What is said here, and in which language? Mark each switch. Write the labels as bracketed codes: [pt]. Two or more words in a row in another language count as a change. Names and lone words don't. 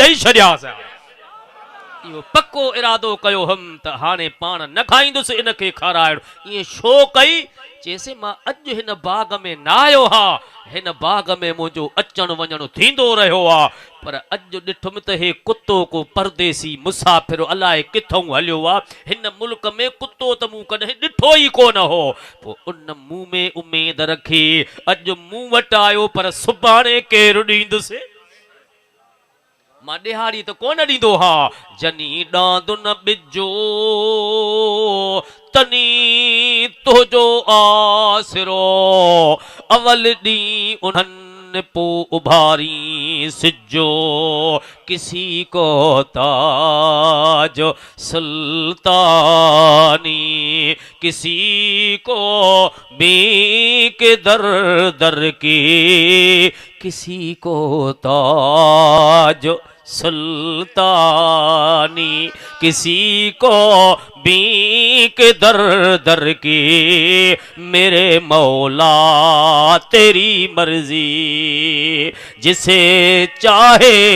[sd] ॾेई छॾियासीं इहो पको इरादो कयो हम त हाणे पाण न खाईंदुसि इनखे खाराइण ईअं छो कई चेसि मां अॼु हिन बाग में न आयो हा हिन बाग में मुंहिंजो अचण वञण थींदो रहियो आहे पर अॼु ॾिठुमि त हे कुत्तो को परदेसी मुसाफ़िर अलाए किथां हलियो आहे हिन मुल्क में कुत्तो त मूं कॾहिं ॾिठो ई कोन हो पोइ उन मूं में उमेद रखी अॼु मूं वटि आयो पर सुभाणे केरु ॾींदुसि मां ॾिहाड़ी त कोन ॾींदो हा जनी ॾांद न ॿिजो तनी तुंहिंजो आसिरो अवल ॾींहुं उन्हनि पो उभारी सिजो [hi] किसी को ताज सुल्तानी किसी को बीक दर दर की किसी को ताज सुल्तानी किसी को बीक दर दर की मेरे मौला तेरी मर्जी जिसे चाहे